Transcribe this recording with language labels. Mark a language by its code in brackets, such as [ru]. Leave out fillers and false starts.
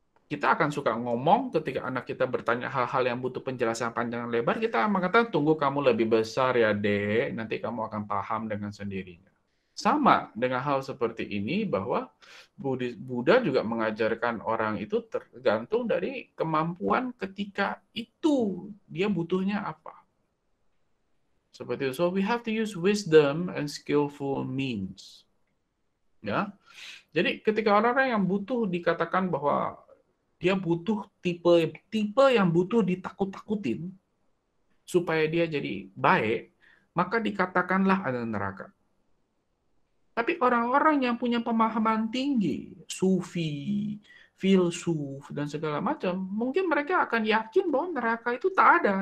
[id] Kita akan suka ngomong ketika anak kita bertanya hal-hal yang butuh penjelasan panjang lebar, kita mengatakan, tunggu kamu lebih besar ya dek, nanti kamu akan paham dengan sendirinya. Sama dengan hal seperti ini, bahwa Buddha juga mengajarkan orang itu tergantung dari kemampuan ketika itu, dia butuhnya apa. Seperti itu. [en] So we have to use wisdom and skillful means. [id] Ya. Jadi ketika orang-orang yang butuh dikatakan bahwa dia butuh tipe yang butuh ditakut-takutin supaya dia jadi baik, maka dikatakanlah ada neraka. Tapi orang-orang yang punya pemahaman tinggi, sufi, filsuf, dan segala macam, mungkin mereka akan yakin bahwa neraka itu tak ada.